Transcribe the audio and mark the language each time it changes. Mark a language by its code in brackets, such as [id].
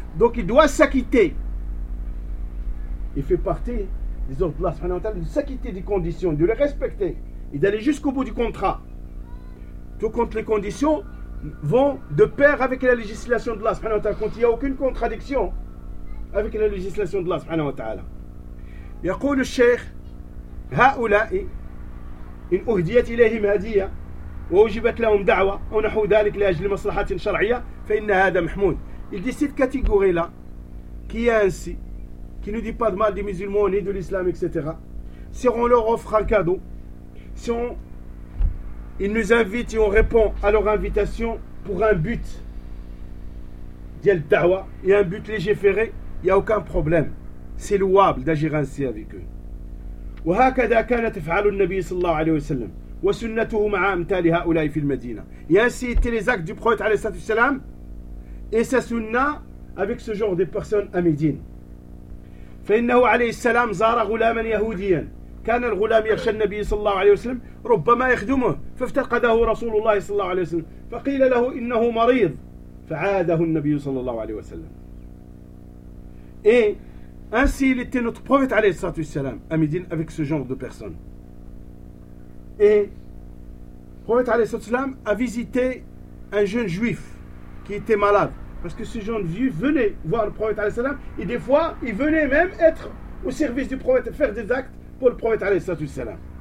[fr] Donc il doit s'acquitter. Il fait partie des ordres d'Allah, subhanahu wa ta'ala, de s'acquitter des conditions, de les respecter, et d'aller jusqu'au bout du contrat. Tout compte les conditions vont de pair avec la législation d'Allah, subhanahu wa ta'ala. Quand il n'y a aucune contradiction, avec la législation d'Allah subhanahu wa ta'ala. [ar] يقول الشيخ هؤلاء إن أهديت إليهم هدية ووجبت لهم دعوة أو نحو ذلك لأجل مصلحة شرعية فإن هذا محمود. [fr] Il dit cette catégorie là qui est ainsi, qui ne dit pas de mal des musulmans ni de l'islam, etc. Si on leur offre un cadeau, si on, ils nous invitent et on répond à leur invitation pour un but d'yel dawa et un but légiféré, il n'y a aucun problème. C'est louable d'agir ainsi avec eux. [ar] وهكذا كانت تفعل النبي صلى الله عليه وسلم وسنته مع أمثال هؤلاء في المدينة. [fr] ainsi étaient les actes du prophète [ar] عليه الصلاة والسلام [fr] et sa sunna avec ce genre de personnes à Médine. [ar] فإنه عليه السلام زار غلاما يهوديا كان الغلام يخشى النبي صلى الله عليه وسلم ربما يخدمه فافتقده رسول الله صلى الله عليه وسلم فقيل له إنه مريض فعاده النبي صلى الله عليه وسلم. [fr] Ainsi, il était notre prophète, alayhi salatu wassalam, à Médine, avec ce genre de personnes. Et le prophète, alayhi salatu wassalam, a visité un jeune juif qui était malade. Parce que ce jeune juif venait voir le prophète, alayhi salam, et des fois, il venait même être au service du prophète, faire des actes pour le prophète, alayhi salatu wassalam.